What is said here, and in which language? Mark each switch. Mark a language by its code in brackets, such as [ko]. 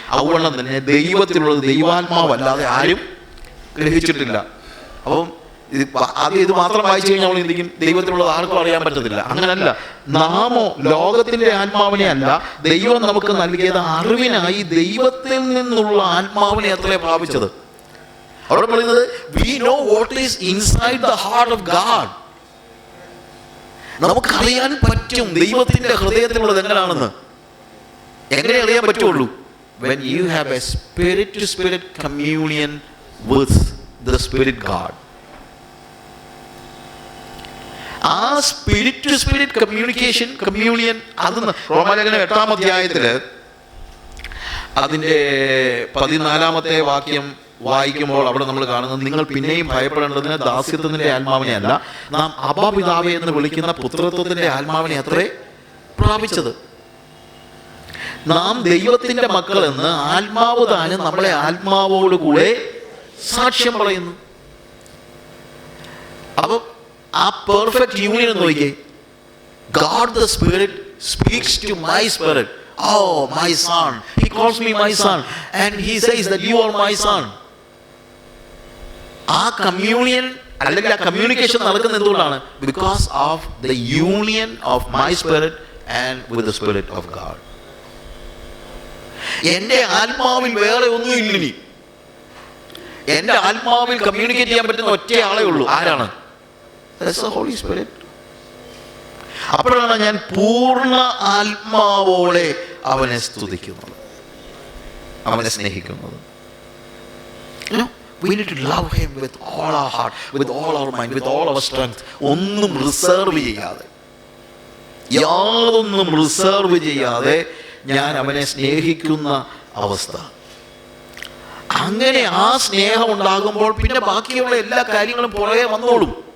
[ml] അതുകൊണ്ട് തന്നെ ദൈവത്തിലുള്ളത് ദൈവാത്മാവല്ലാതെ ആരും ഗ്രഹിച്ചിട്ടില്ല. അപ്പം ഇത് മാത്രം വായിച്ചു കഴിഞ്ഞാൽ നമ്മൾ എന്തെങ്കിലും ദൈവത്തിലുള്ളത് ആർക്കും അറിയാൻ പറ്റത്തില്ല. അങ്ങനല്ല. നാമോ ലോകത്തിന്റെ ആത്മാവിനെ അല്ല, ദൈവം നമുക്ക് നൽകിയത് അറിവിനായി ദൈവത്തിൽ നിന്നുള്ള ആത്മാവിനെ അത്രേ പ്രാപിച്ചത്. അവിടെ പറയുന്നത് [en] we know what is inside the heart of God. [ml] നമുക്കറിയാൻ പറ്റും ദൈവത്തിന്റെ ഹൃദയത്തിലുള്ളത് എങ്ങനെയാണെന്ന്. എങ്ങനെ അറിയാൻ പറ്റുള്ളൂ? [en] when you have a spirit to spirit communion with the spirit God. [ml] ആ സ്പിരിറ്റ് ടു സ്പിരിറ്റ് കമ്മ്യൂണിയൻ അത് റോമാലേഖനം 8-ാം അധ്യായത്തില് അതിൻ്റെ 14-ാമത്തെ വാക്യം വായിക്കുമ്പോൾ അവിടെ നമ്മൾ കാണുന്നത്, നിങ്ങൾ പിന്നെയും ഭയപ്പെടേണ്ടതിന് ദാസ്യത്വത്തിന്റെ ആത്മാവിനെ അല്ല, നാം അബ്ബാ പിതാവേ എന്ന് വിളിക്കുന്ന പുത്രത്വത്തിന്റെ ആത്മാവിനെ അത്രേ പ്രാപിച്ചത്. നാം ദൈവത്തിന്റെ മക്കൾ എന്ന് ആത്മാവ് താനും നമ്മളെ ആത്മാവോടുകൂടെ സാക്ഷ്യം പറയുന്നു. അപ്പൊ ആ പെർഫെക്റ്റ് യൂണിയൻ എന്ന് നോക്കിയേ. [en] God the Spirit speaks to my spirit. Oh, my son. He calls me my son. And he says that you are my son. [ml] ആ കമ്മ്യൂണിയൻ അല്ലെങ്കിൽ ആ കമ്മ്യൂണിക്കേഷൻ നടക്കുന്നത് എന്തുകൊണ്ടാണ്? [en] Because of the union of my spirit and with the spirit of God. [ml] എൻ്റെ ആത്മാവിൽ വേറെ ഒന്നും ഇല്ല. എൻ്റെ ആത്മാവിൽ കമ്മ്യൂണിക്കേറ്റ് ചെയ്യാൻ പറ്റുന്ന ഒറ്റയാളേ ഉള്ളൂ. ആരാണ്? [en] That's the Holy Spirit. [ml] അപ്പോഴാണ് ഞാൻ പൂർണ്ണ ആത്മാവോടെ അവനെ സ്തുതിക്കുന്നത്, അവനെ സ്നേഹിക്കുന്നത്. [en] We need to love him with all our heart, with all our mind, with all our strength. [ml] ഒന്നും റിസർവ് ചെയ്യാതെ, യാതൊന്നും റിസർവ് ചെയ്യാതെ ഞാൻ അവനെ സ്നേഹിക്കുന്ന അവസ്ഥ. അങ്ങനെ ആ സ്നേഹം ഉണ്ടാകുമ്പോൾ പിന്നെ ബാക്കിയുള്ള എല്ലാ കാര്യങ്ങളും പുറകെ വന്നോളും.